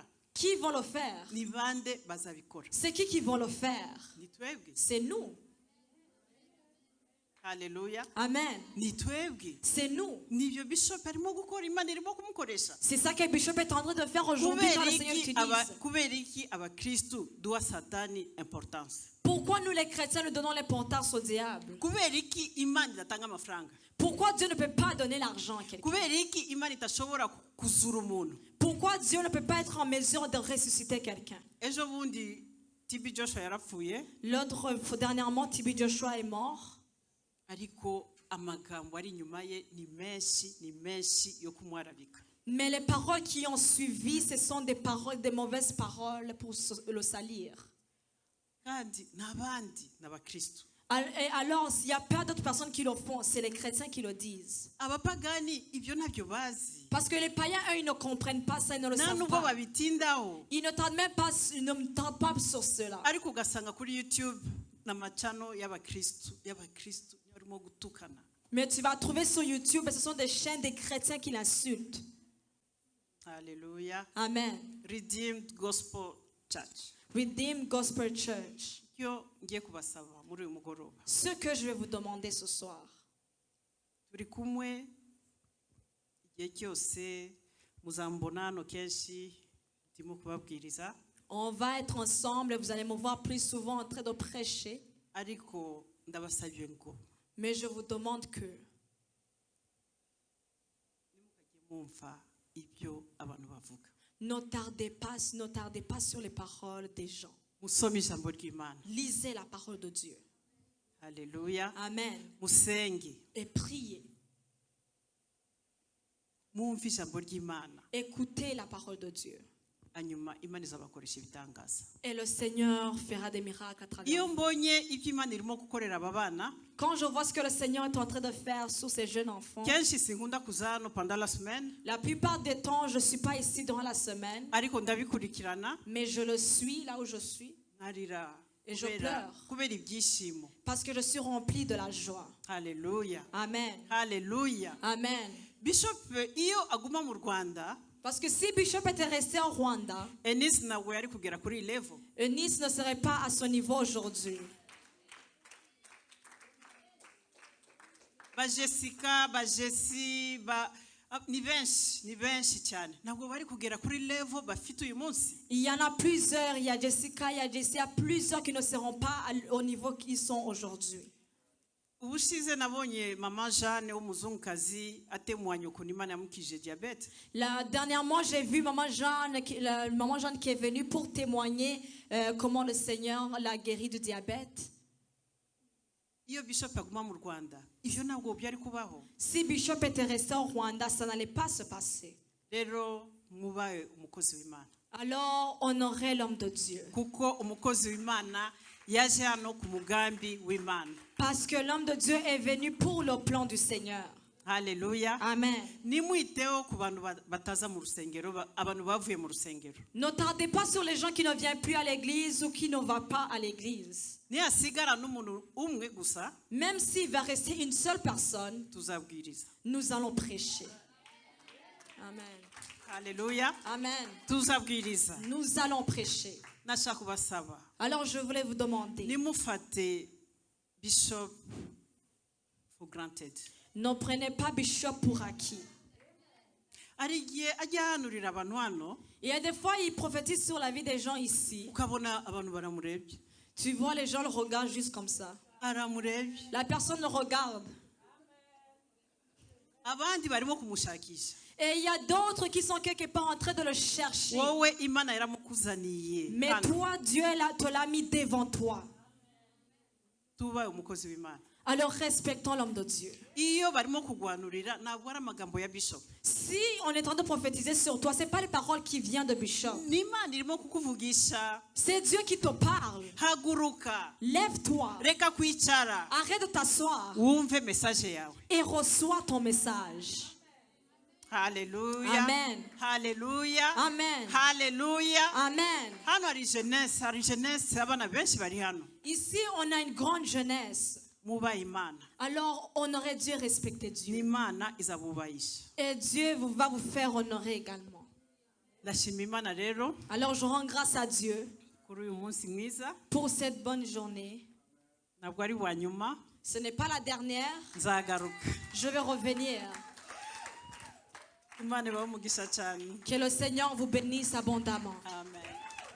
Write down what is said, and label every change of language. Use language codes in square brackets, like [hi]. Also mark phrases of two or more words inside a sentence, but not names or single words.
[fr] Qui vont le faire? [rw] Ni bande bazabikora? [fr] C'est qui vont le faire? [rw] Ni twebwe. [fr] C'est nous. Hallelujah. Amen. [rw] Ni twebwe. [fr] C'est nous. [rw] Nibyo Bishop arimo gukora, Imana irimo kumukoresha. [fr] C'est ça que Bishop est en train de faire aujourd'hui quand le Seigneur l'utilise. [rw] Kubera iki abakristu duha Satani importance? [fr] Pourquoi nous les chrétiens nous donnons l'importance au diable? [rw] Kubera iki Imana idatanga amafaranga? [fr] Pourquoi Dieu ne peut pas donner l'argent à quelqu'un? [rw] Kubera iki Imana itashobora kuzura umuntu? [fr] Pourquoi Dieu ne peut pas être en mesure de ressusciter quelqu'un? [rw] Ejo bundi TB Joshua yarapfuye, [fr] Dernièrement, TB Joshua est mort. [rw] ariko amagambo ari inyuma ye ni menshi yo kumwarabika. [fr] Mais les paroles qui ont suivi, ce sont des paroles, des mauvaises paroles pour le salir. [rw] Kandi nabandi n'abakristu. [fr] Et alors, il n'y a pas d'autres personnes qui le font, c'est les chrétiens qui le disent. [rw] Abapagani ibyo nabyo bazi. [fr] Parce que les païens, eux, ils ne comprennent pas ça, ils ne le savent [rw] Nubwo [fr] pas. [rw] babitindaho. [fr] Ils ne tentent même pas, ils ne tentent pas sur cela. [rw] Ariko ugasanga kuri YouTube n'amachano y'abakristu barimo gutukana. [fr] Mais tu vas trouver sur YouTube, ce sont des chaînes des chrétiens qui l'insultent. Hallelujah. Amen. Redeemed Gospel Church. Redeemed Gospel Church. [rw] Yo ngiye kubasaba muri uyu mugoroba. [fr] Ce que je vais vous demander ce soir. [rw] Turi kumwe igihe cyose muzambona hano kenshi ndimo kubabwiriza. [fr] On va être ensemble, vous allez me voir plus souvent en train de prêcher. [rw] Ariko ndabasabye ngo [fr] Mais je vous demande que [rw] mwumva ibyo abantu bavuga. [fr] ne tardez pas sur les paroles des gens. [rw] Musome ijambo ry'Imana. [fr] Lisez la parole de Dieu. Hallelujah. Amen. [rw] Musenge. [fr] Et priez. [rw] Mwumve ijambo ry'Imana. [fr] Écoutez la parole de Dieu. [rw] Hanyuma Imana izabakoresha ibitangaza. [fr] Et le Seigneur fera des miracles à travers [rw] Iyo [fr] vous. [rw] mbonye ibyo Imana irimo gukorera aba bana, [fr] Quand je vois ce que le Seigneur est en train de faire sur ces jeunes enfants, [rw] kenshi sinkunda kuza hano [fr] pendant la semaine, la plupart des temps, je ne suis pas ici durant la semaine, [rw] ariko ndabikurikirana [fr] mais je le suis là où je suis, [rw] narira [fr] Et je pleure. [rw] kubera ibyishimo. [fr] parce que je suis remplie de la joie. Hallelujah. Amen. Hallelujah. Amen. [rw] Bishop iyo aguma mu Rwanda, [fr] Parce que si Bishop était resté en Rwanda, [rw] Enis ntabwo yari kugera kuri iyi level. [fr] Eunice ne serait pas à ce niveau aujourd'hui. [rw] Ba Jessica, ba Jessie, ni benshi cyane. Ntabwo bari kugera kuri level bafite uyu munsi. [fr] Il y en a plusieurs, il y a Jessica, il y a Jessie, il y a plusieurs qui ne seront pas au niveau qu'ils sont aujourd'hui. [rw] Ubushize nabonye mama Jeanne w'umuzungukazi atemwanya ukuntu Imana yamukije diabete. [fr] Dernièrement, j'ai vu maman Jeanne qui est venue pour témoigner comment le Seigneur l'a guérie du diabète. [rw] Iyo Bishop aguma mu Rwanda, ivyo ntabwo byari kubaho. [fr] Si Bishop était resté au Rwanda, ça n'allait pas se passer. [rw] Rero mubaye umukozi w'Imana. [fr] Alors, honorez l'homme de Dieu. [rw] Kuko umukozi w'Imana yaje hano ku mugambi w'Imana. [fr] Parce que l'homme de Dieu est venu pour le plan du Seigneur. Hallelujah. Amen. [rw] Nimwiteho ku bantu bataza mu rusengero, abantu bavuye mu rusengero. [fr] Ne tardez pas sur les gens qui ne viennent plus à l'église ou qui ne vont pas à l'église. [rw] Nihasigara n'umuntu umwe gusa, [fr] Même s'il va rester une seule personne, [rw] tuzabwiriza. [fr] nous allons prêcher. Amen. Haleluya. Amen. [rw] Tuzabwiriza. [fr] Nous allons prêcher. [rw] Nashaka kubasaba. [fr] Alors je voulais vous demander, [rw] Nimufate Bishop [en] for granted. [fr] ne prenez pas Bishop pour acquis. [rw] Ari igihe ajya ahanurira abantu hano [fr] Il y a des fois, il prophétise sur la vie des gens ici. [rw] ukabona abantu baramurebye. [fr] Tu vois, les gens le regardent juste comme ça. [rw] Aramurebye. [fr] La personne le regarde. [rw] Abandi barimo kumushakisha. [fr] Et il y a d'autres qui sont quelque part en train de le chercher. [rw] Wowe Imana yaramukuzaniye. [fr] Mais [rw] Hano. [fr] toi, Dieu te l'a mis devant toi. [rw] Tubaye umukozi w'Imana. [fr] Alors respectons l'homme de Dieu. [rw] Iyo barimo kugwanurira ntabwo ari amagambo ya Bishop. [fr] Si on est en train de prophétiser sur toi, ce n'est pas les paroles qui viennent de Bishop. [rw] Ni Imana irimo kukuvugisha. [fr] C'est Dieu qui te parle. [rw] Haguruka. [fr] Lève-toi. [rw] Reka kwicara. [fr] Arrête de t'asseoir [rw] Wumve message yawe. [fr] et reçois ton message. Haleluya. Amen. Haleluya. Amen. Haleluya. Amen. [rw] Hano hari jeunesse abana benshi bari hano. [fr] Ici, on a une grande jeunesse. [rw] Muba Imana. [fr] Alors, honorez Dieu, respectez Dieu. [rw] N'Imana izabubahisha. [fr] Et Dieu va vous faire honorer également. [rw] Ndashima Imana rero [fr] Alors, je rends grâce à Dieu [rw] kuri uyu munsi mwiza. [fr] pour cette bonne journée. [rw] Ntabwo ari wa nyuma. [fr] Ce n'est pas la dernière. [rw] Nzagaruka. [fr] Je vais revenir. [rw] Imana ibahe umugisha cyane. [fr] Que le Seigneur vous bénisse abondamment. Amen.